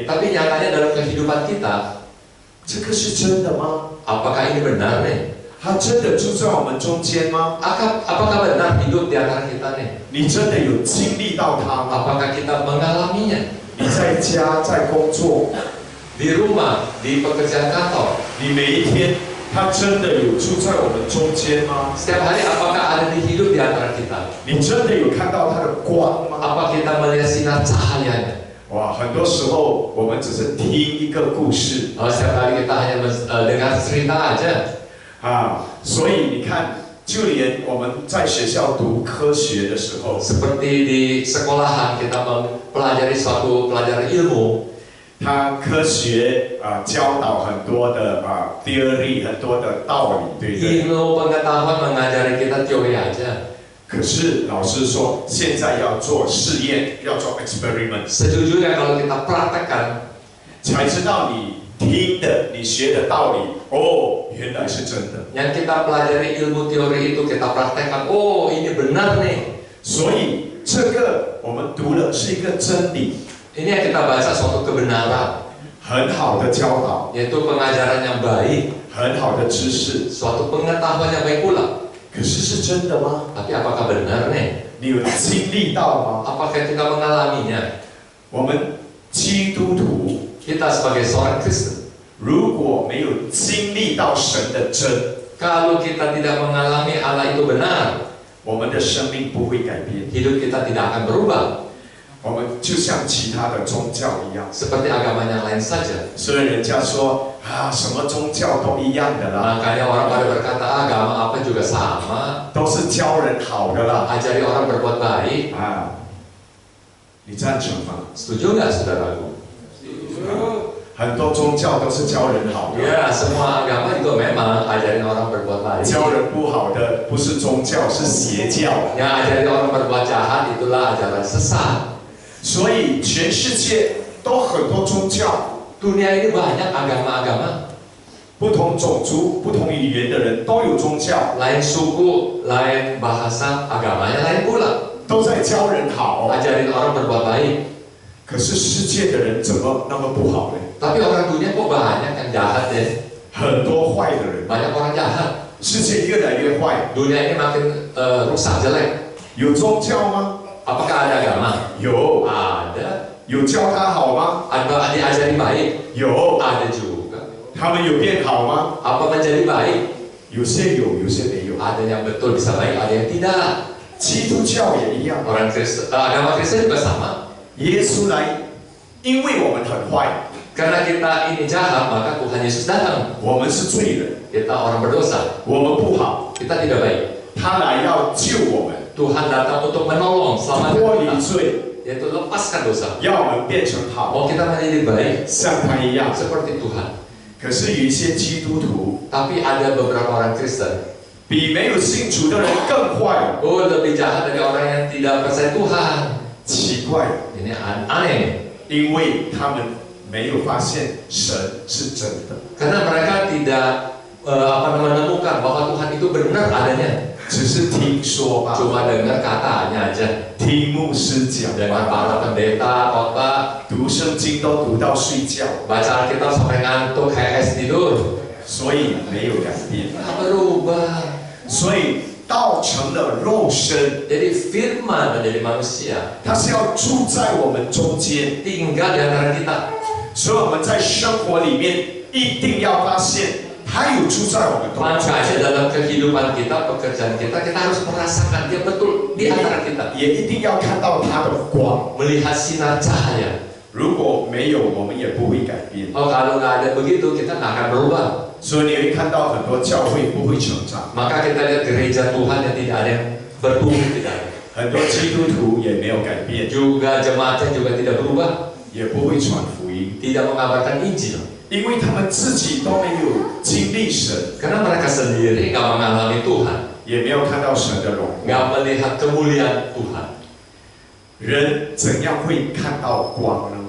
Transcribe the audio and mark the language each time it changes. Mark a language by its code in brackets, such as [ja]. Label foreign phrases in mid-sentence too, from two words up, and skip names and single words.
[id] Tapi nyatanya dalam kehidupan kita, [zh] 这个是真的吗？ [id] apakah ini benar nih? [zh] 他真的住在我们中间吗？ [id] Apakah benar hidup di antara kita nih? [zh] 你真的有经历到他吗？ [id] Apakah kita mengalaminya? [zh] 你在家，在工作， [id] Di rumah, di pekerjaan kantor, [zh] 你每一天，他真的有住在我们中间吗？ [id] setiap hari apakah ada di hidup di antara kita? [zh] 你真的有看到他的光吗？ [id] Apa kita melihat sinar cahayanya? [zh] 哇，很多时候我们只是听一个故事 [id] Setiap kali kita hanya dengar cerita aja. [zh] 啊，所以你看，就连我们在学校读科学的时候， [id] Seperti di sekolahan kita mempelajari suatu pelajaran ilmu, [zh] 他科学教导很多的theory， 很多的道理，对不对？ [id] ilmu pengetahuan mengajari kita teori aja. [zh] 可是老师说，现在要做试验，要做 experiment， [id] Sejujurnya kalau kita praktekkan, [zh] 才知道你听的、你学的道理，哦，原来是真的。 [id] yang kita pelajari ilmu teori itu kita praktekkan, oh ini benar nih. [zh] 所以这个我们读了是一个真理， [id] Ini yang kita baca suatu kebenaran, [zh] 很好的教导， [id] yaitu pengajaran yang baik, [zh] 很好的知识。 [id] suatu pengetahuan yang baik pula. [zh] 可是是真的吗？ [id] Tapi apakah benar nih? [zh] 你有经历到吗？ [id] Apakah kita mengalaminya? [zh] 我们基督徒 [id] Kita sebagai seorang Kristen, [zh] 如果没有经历到神的真， [id] kalau kita tidak mengalami Allah itu benar, [zh] 我们的生命不会改变。 [id] hidup kita tidak akan berubah [zh] 我们就像其他的宗教一样， [id] seperti agama yang lain saja. [zh] 所以人家说什么宗教都一样的啦， [id] Makanya orang pada berkata agama apa juga sama, [zh] 都是教人好的啦。 [id] ajari orang berbuat baik. [zh] 你赞成吗？ [id] Setuju nggak saudaraku? [zh] 很多宗教都是教人好的， [id] Ya, semua agama juga memang ajarin orang berbuat baik. [zh] 教人不好的不是宗教，是邪教。 [id] Yang ajarin orang berbuat jahat itulah ajaran sesat. [zh] 所以全世界都很多宗教， [id] Dunia ini banyak agama-agama, [zh] 不同种族、不同语言的人都有宗教， [id] lain suku, lain bahasa, agamanya lain pula. [zh] 都在教人好。 [id] Ajarin orang berbuat baik. [zh] 可是世界的人怎么那么不好呢？ [id] Tapi orang dunia kok banyak yang jahat ya? [zh] 很多坏的人， [id] Banyak orang jahat. [zh] 世界越来越坏。 [id] Dunia ini makin rusak jelek. [zh] 有宗教吗？ [id] Apakah ada agama? [zh] 有。 [id] Ada. [zh] 有教他好吗？ [id] Ada diajari baik? [zh] 有。 [id] Ada juga. [zh] 他们有变好吗？ [id] Apa menjadi baik? [zh] 有些有，有些没有。 [id] Ada yang betul bisa baik, ada yang tidak. [zh] 基督教也一样。 [id] Orang Kristen, agama Kristen juga sama. [zh] 耶稣来，因为我们很坏， [id] Karena kita ini jahat, maka Tuhan Yesus datang. [zh] 我们是罪人， [id] Kita orang berdosa, [zh] 我们不好， [id] kita tidak baik. [zh] 他来要救我们， [id] Tuhan datang untuk menolong, [zh] 脱 [id] selamatkan [zh] 离 [id] kita, [zh] 罪， [id] yaitu lepaskan dosa. [zh] 要我们变成好， [id] Mau kita menjadi baik [zh] 像他一样。 [id] seperti Tuhan. [zh] 可是有一些基督徒 [id] Tapi ada beberapa orang Kristen, [zh] 比没有信主的人更坏， [id] lebih jahat dari orang yang tidak percaya Tuhan. [zh] 奇怪， [id] Ini aneh, [zh] 因为他们没有发现神是真的， [id] karena mereka tidak menemukan bahwa Tuhan itu benar adanya. [zh] 只是听说吧， [id] Cuma dengar katanya aja. [zh] 听牧师讲 [id] Dengan para pendeta, khotbah, [zh] 读圣经都读到睡觉， [id] baca Alkitab sampai ngantuk kayak es tidur. [zh] 所以没有改变。 [id] Nggak berubah. [zh] 所以道成了肉身， [id] Jadi firman menjadi manusia, [zh] 他是要住在我们中间， [id] tinggal di antara kita. [zh] 所以我们在生活里面一定要发现他有住在我们中 [id] Makanya [zh] 间， [id] dalam kehidupan kita, pekerjaan kita, kita harus merasakan dia betul di antara kita. [zh] 也一定要看到他的光。 [id] Melihat sinar cahaya. [zh] 如果没有，我们也不会改变。 [id] Oh, kalau nggak ada begitu, kita nggak akan berubah. [zh] 所以你会看到很多教会不会成长， [id] Maka kita lihat gereja Tuhan yang tidak ada yang bertumbuh, tidak ada. [zh] 很多基督徒也没有改变， [id] Juga jemaatnya juga tidak berubah, [zh] 也不会传福音， [id] tidak mengabarkan Injil. [zh] 因为他们自己都没有经历神， [id] Karena mereka sendiri nggak mengalami Tuhan, [zh] 也没有看到神的荣耀。 [id] nggak melihat kemuliaan Tuhan. [zh] 人怎样会看到光呢？